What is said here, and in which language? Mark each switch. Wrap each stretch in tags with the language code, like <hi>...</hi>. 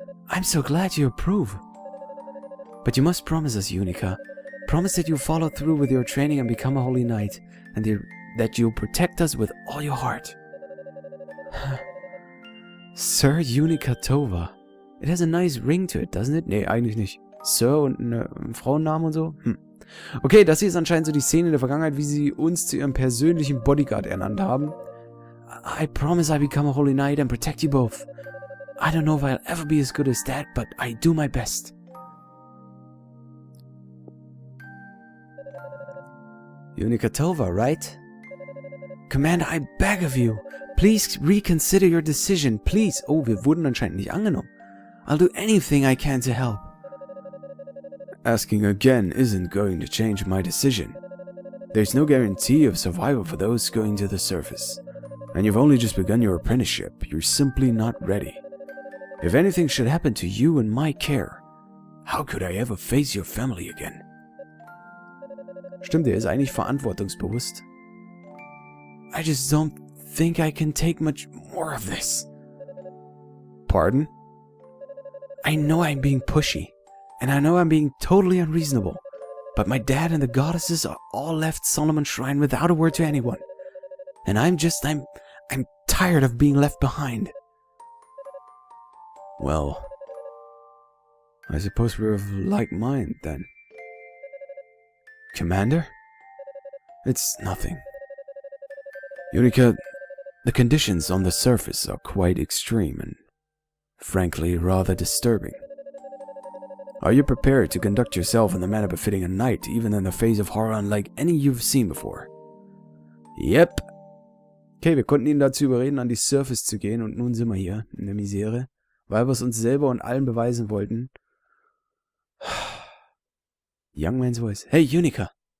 <en>I'm so glad you approve. But you must promise us, Yunica. Promise that you'll follow through with your training and become a holy knight, and that you'll protect us with all your heart. Sir Yunica Tova. It has a nice ring to it, doesn't it?</en> <de>Nee, eigentlich nicht. Sir und ein Frauennamen und so? Okay, das hier ist anscheinend so die Szene in der Vergangenheit, wie sie uns zu ihrem persönlichen Bodyguard ernannt haben.</de> <en>I promise I become a holy knight and protect you both. I don't know if I'll ever be as good as that, but I do my best. Yunica Tova, right? Commander, I beg of you. Please reconsider your decision, please.</en> <de>Oh, wir wurden anscheinend nicht angenommen.</de> <en>I'll do anything I can to help. Asking again isn't going to change my decision. There's no guarantee of survival for those going to the surface. And you've only just begun your apprenticeship. You're simply not ready. If anything should happen to you in my care, how could I ever face your family again?</en> <de>Stimmt, er ist eigentlich verantwortungsbewusst.</de> <en>I just don't think I can take much more of this. Pardon? I know I'm being pushy, and I know I'm being totally unreasonable, but my dad and the goddesses are all left Solomon's shrine without a word to anyone. And I'm tired of being left behind. Well, I suppose we're of like mind then. Commander? It's nothing. Yunica, the conditions on the surface are quite extreme and, frankly, rather disturbing. Are you prepared to conduct yourself in the manner befitting a knight, even in the face of horror unlike any you've seen before? Yep.</en> <de>Okay, wir konnten ihn dazu überreden, an die Surface zu gehen, und nun sind wir hier, in der Misere, weil wir es uns selber und allen beweisen wollten.</de> <en>Young man's voice. Hey, Yunica.</en>